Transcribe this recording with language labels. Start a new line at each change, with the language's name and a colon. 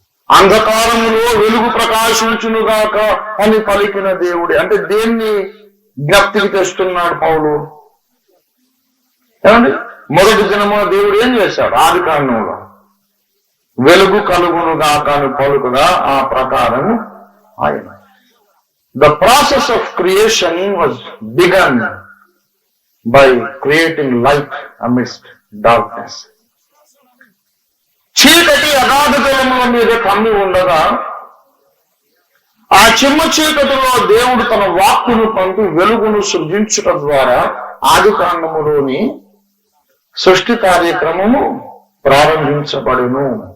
Telugu: అంధకారములో వెలుగు ప్రకాశించునుగాక అని పలికిన దేవుడే అంటే దేన్ని జ్ఞప్తికి తెస్తున్నాడు పౌలు? ఏమండి, మొదటి దినమున దేవుడు ఏం చేశాడు? ఆది కాండంలో వెలుగు కలుగునుగాక అని పలుకుగా ఆ ప్రకారము ఆయన.
English: The process of creation was begun by creating light amidst darkness.
Telugu: చీకటి అగాధ జలముల మీద కమ్మి ఉండగా ఆ చిమ్మ చీకటిలో దేవుడు తన వాక్కును పంపి వెలుగును సృజించటం ద్వారా ఆది కాండములోని సృష్టి కార్యక్రమము ప్రారంభించబడును.